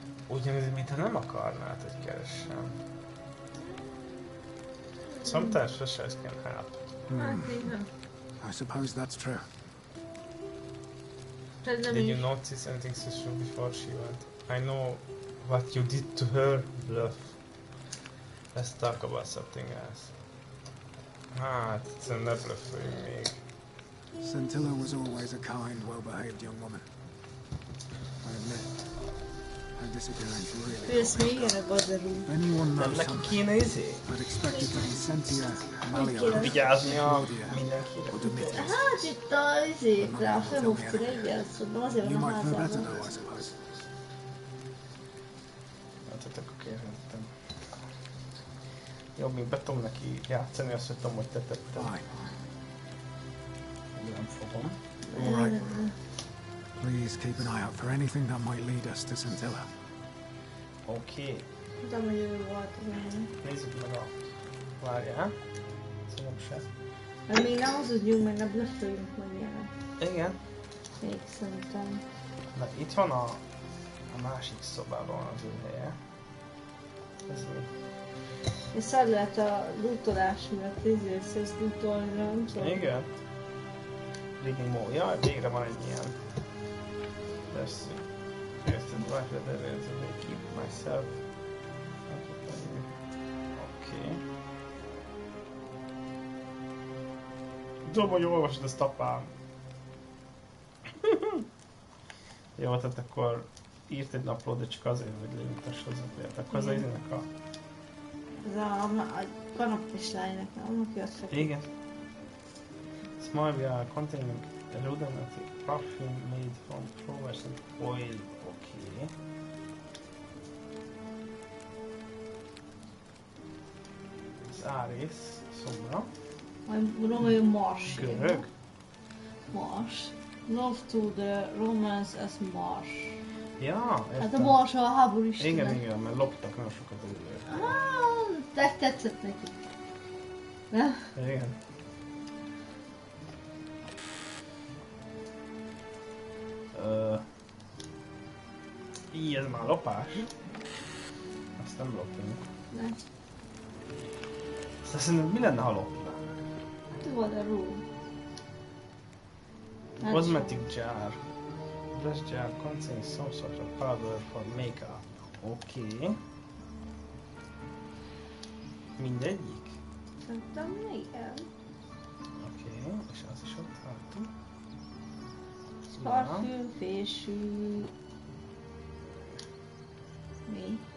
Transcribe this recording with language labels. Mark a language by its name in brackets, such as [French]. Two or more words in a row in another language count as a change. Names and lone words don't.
[Hungarian] Ugyanez, mintha nem akarnád, hogy keressem. [English] Sometimes flashlights can help. [Hungarian] Hát igen. [English] I suppose that's true. Did you notice anything suspicious before she went? I know what you did to her, bluff. Let's talk about something else. [Hungarian] Hát, egyszerűen ne bluffoljunk még. [English] Scintilla was always a kind, well-behaved young woman. I admit, her disappearance really [Hungarian] Ősz még ilyen a bazarú. [English] Anyone [Hungarian] Nem [English] knows [Hungarian] neki [English] something. [Hungarian] kéne [English] I'd expect it to be Cynthia, Amalia, [Hungarian] vigyázni a [English] Claudia, [Hungarian] mindenkire. [English] or Demetrius. [Hungarian] Hát itt a izékre, a főhoftira, igen, szóval azért [English] You [Hungarian] van a [English] might know better [Hungarian] házában. [English] though, I suppose. [Hungarian] Hát akkor kérhetem. Jobb, mint be tudom neki játszani, azt hogy tudom, hogy te tetted. [English] Fine. [Hungarian] Nem fogom. [English] All right. Please keep an eye out for anything that might lead us to Scintilla. [Hungarian] Oké. Tudom, hogy ő volt az én. Nézzük meg a... Várjál. Szerintem se. Hát még ne hazudjunk, meg ne bluffoljunk meg ilyenek. Igen. Még szerintem. Na itt van a másik szobában az ő helye. Ez mi? És szar lehet a lootolás miatt, ezt lootolni, nem tudom. Igen. [English] Reading more. [Hungarian] Jaj, végre van egy ilyen. [English] Let's see. Érted, right where there is, I keep myself. [Hungarian] Oké. Tudom, hogy olvasod ezt apám. Jó, tehát akkor írt egy naplót, de csak azért, hogy lejuttass hozzá. Akkor az izének a... Ez a kanapés lánynak, nem? Aki azt feküdt. Igen. [English] Small vial containing aromatic perfume made from fluorescent oil. [Hungarian] Okay. Ez Árész szobra. Majd Mars. Görög. Mars. [English] Love to the Romans as Mars. [Hungarian] Ja, értem. Hát a Mars a háború istene. Igen, mert loptak nagyon sokat előre. Tetszett neki. Ne? Igen. Így ez már lopás. Azt nem lopunk. Ne. Azt szerintem mi lenne, ha lopnánk? Tu volt a room. [English] Cosmetic jar. Brush jar contains some sort of powder for makeup. [Hungarian] Oké. Mindegyik? Szerintem igen. Oké, és az is ott hátul. Parfüm, fésű... Mi?